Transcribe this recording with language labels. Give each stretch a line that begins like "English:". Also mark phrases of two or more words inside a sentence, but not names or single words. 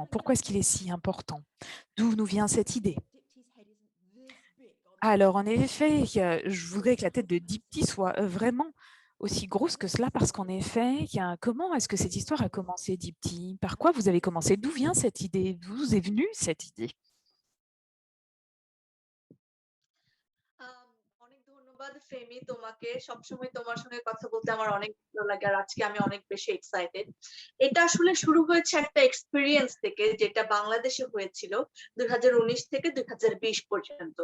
French: Pourquoi est-ce qu'il est si important? D'où nous vient cette idée? Alors, en effet, je voudrais que la tête de Dipti soit vraiment aussi grosse que cela, parce qu'en effet, comment est-ce que cette histoire a commencé, Dipti? Par quoi vous avez commencé? D'où vient cette idée? D'où vous est venue cette idée?
Bangla: অনেক ধন্যবাদ ফেমি তোমাকে। সবসময় তোমার সঙ্গে কথা বলতে আমার অনেক ভালো লাগে আর আজকে আমি অনেক বেশি এক্সাইটেড। এটা আসলে শুরু হয়েছে একটা এক্সপেরিয়েন্স থেকে, যেটা বাংলাদেশে হয়েছিল 2019 থেকে 2020 পর্যন্ত।